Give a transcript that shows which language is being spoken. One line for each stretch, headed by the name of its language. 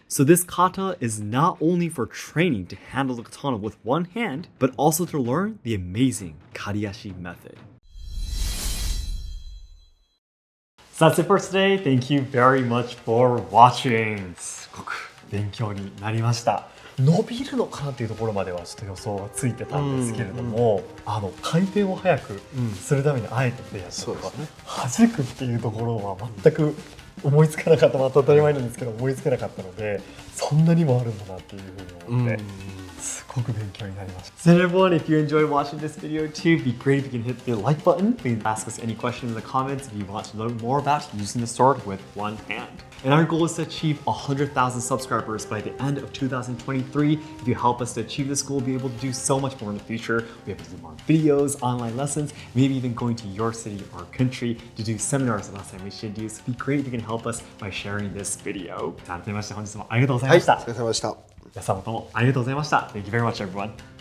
English: So this kata is not only for training to handle the katana with one hand, but also to learn the amazing Kariashi method. So that's it for today. Thank you very much for watching.
Japanese: すごく勉強になりました。伸びるのかなっていうところまではちょっと予想がついてたんですけれども、回転を速くするためにあえてプレイヤーとか弾くっていうところは全く思いつかなかった、当たり前なんですけど思いつかなかったので、そんなにもあるんだなっていうふうに思って、すごく勉強になりました。
English: So everyone, if you enjoyed watching this video too, it'd be great if you can hit the like button. Please ask us any questions in the comments if you want to learn more about using the sword with one hand. And our goal is to achieve 100,000 subscribers by the end of 2023. If you help us to achieve this goal, we'll be able to do so much more in the future. We'll be able to do more videos, online lessons, maybe even going to your city or country to do seminars the last time we should do. So it'd be great if you can help us by sharing this video.
Japanese: 改めまして本日もありがとうございました。お疲れ様でした。皆様どうもありがとうございました。
English: Thank you very much, everyone.